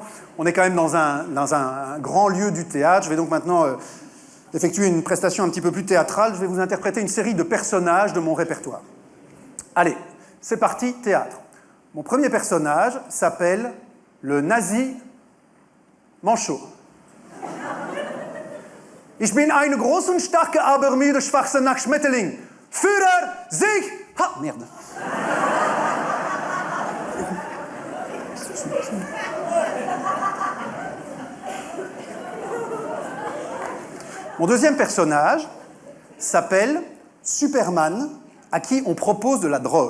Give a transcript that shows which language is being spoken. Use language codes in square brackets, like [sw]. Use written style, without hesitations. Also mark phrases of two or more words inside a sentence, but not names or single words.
[fr] On est quand même dans un grand lieu du théâtre. Je vais donc maintenant effectuer une prestation un petit peu plus théâtrale. Je vais vous interpréter une série de personnages de mon répertoire. Allez, c'est parti, théâtre. Mon premier personnage s'appelle le nazi manchot. [de] Ich bin eine große und starke, aber müde Schwachsinn Schmetterling. Führer, Sieg! [fr] Ha, merde. Mon deuxième personnage s'appelle Superman, à qui on propose de la drogue.